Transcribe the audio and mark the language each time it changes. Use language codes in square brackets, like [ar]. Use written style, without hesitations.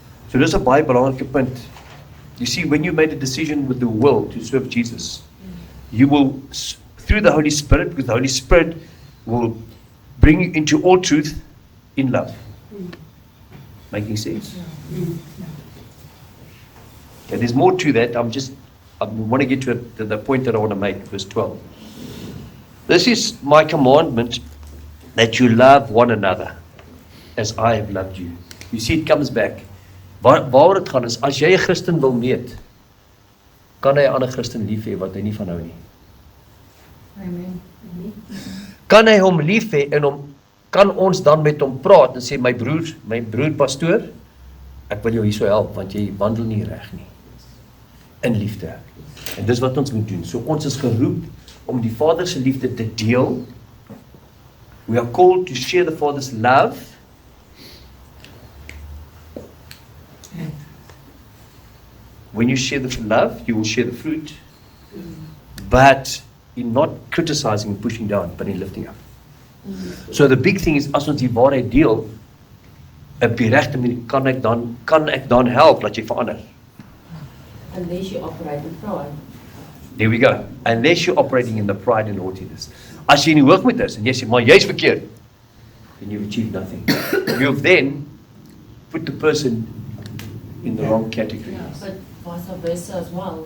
[af] So dis 'n baie belangrike punt. [en] You see, when you made a decision with the will to serve Jesus, you will, through the Holy Spirit, because the Holy Spirit will bring you into all truth in love. Making sense? Okay, there's more to that. I want to get to the point that I want to make, verse 12. This is my commandment, that you love one another as I have loved you. You see, it comes back. [af] Waar het gaan is, as jy 'n Christen wil meet, kan hy 'n ander Christen lief hê wat hy nie van hou nie. Amen. Kan hy hom lief hê en kan ons dan met hom praat en sê, my broer pastoor, ek wil jou hierso help, want jy wandel nie reg nie. In liefde. En dis wat ons moet doen. So ons is geroep om die Vader se liefde te deel. [en] We are called to share the Father's love. When you share the love, you will share the fruit. But in not criticizing and pushing down, but in lifting up. So the big thing is, [af] as ons die waarheid deel, op die regte manier kan ek dan help dat jy verander. [en] Unless you operate in pride. There we go. Unless you're operating in the pride and haughtiness. [af] As jy nie hoog met is en jy sê, maar jy's verkeerd, [en] then you've achieved nothing. You've then put the person in the wrong category. But vice versa as well.